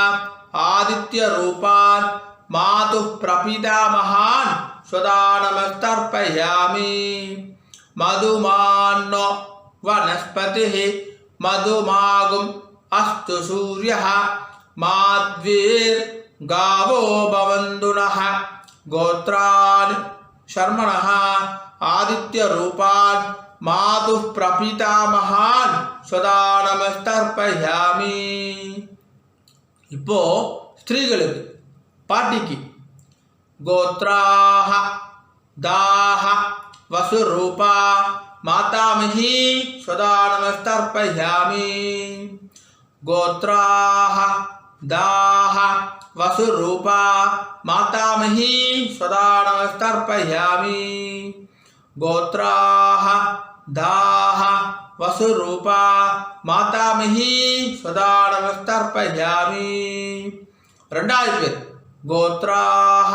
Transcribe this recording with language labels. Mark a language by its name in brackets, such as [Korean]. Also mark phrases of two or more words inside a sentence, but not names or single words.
[Sanskrit] आदित्यरूपान् मातुः प्रपितामहान् सदा नमस्तर्पयामि मधुमान्नो वनस्पतिः मधुमागुम् अस्तु सूर्यः माध्वीर्गावो भवन्तु नः गोत्रान् शर्मणः आदित्यरूपान् मातुः प्रपितामहान् सदा नमस्तर्पयामि [Tamil] இப்போ ஸ்திரீகளுக்கு பாட்டிக்கு [Sanskrit] गोत्राः दाः वसुरूपा मातामही सदा नमस्तर्पयामि गोत्राः दाः वसुरूपा मातामही सदा नमस्तर्पयामि गोत्राः दाः वसुरूपा मातामही सदा नमस्तर्पयामि [Tamil] ரெண்டாவது பேர் [Sanskrit] கோத்ராஹ